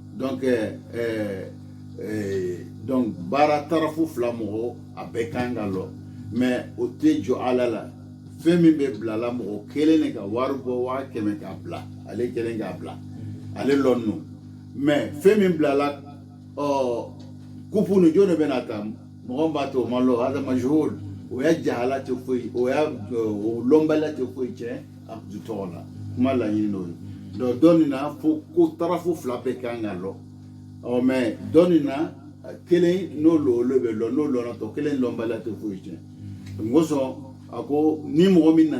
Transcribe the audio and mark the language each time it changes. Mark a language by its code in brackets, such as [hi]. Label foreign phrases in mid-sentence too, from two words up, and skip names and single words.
[bm] donc baara tarafu fila mɔgɔ a bɛɛ kan ka lɔ mais o tɛ jɔ ala la fɛn min bɛ bila la mɔgɔ kelen de ka wari bɔ 100 k'a bila ale kelen k'a bila ale lɔn no mais fɛn min bila la kupu ni jɔn de bɛ na ta mɔgɔ b'a to o ma lɔ [ar] هذا مجهول [bm] o ya jahala tɛ foyi o ya o lɔnbaliya tɛ foyi cɛ a du tɔgɔ la kuma laɲini n'o ye donc dɔɔni na fo ko tarafu fila bɛɛ kan ka lɔ mais dɔɔni na kelen n'o lolo bɛ lɔ n'o lɔra tɔ kelen lɔnbaliya tɛ foyi cɛ ngosɔn a ko ni mɔgɔ min